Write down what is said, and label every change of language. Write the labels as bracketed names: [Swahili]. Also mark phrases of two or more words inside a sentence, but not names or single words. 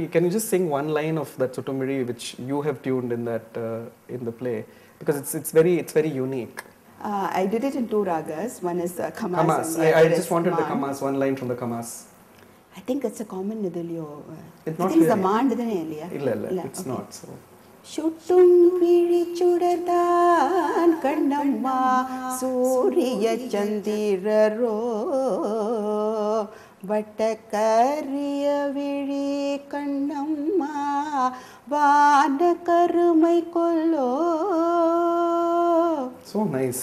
[English] Can you just sing one line of that Suttumvizhi which you have tuned in that in the play? Because it's very unique. I did it in 2 ragas. One is Kamas. Kamas. I just wanted the Kamas, one line from the Kamas. I think it's a common nidilio. It's I not think really. it's a mand, illa. It's not. So. [Tamil] சுட்டும் சுடர்தான் கண்ணம்மா சூரிய சந்திரரோ வட்டக்கரிய விழி கண்ணம்மா வான கருமை கொல்லோ. [English] So nice.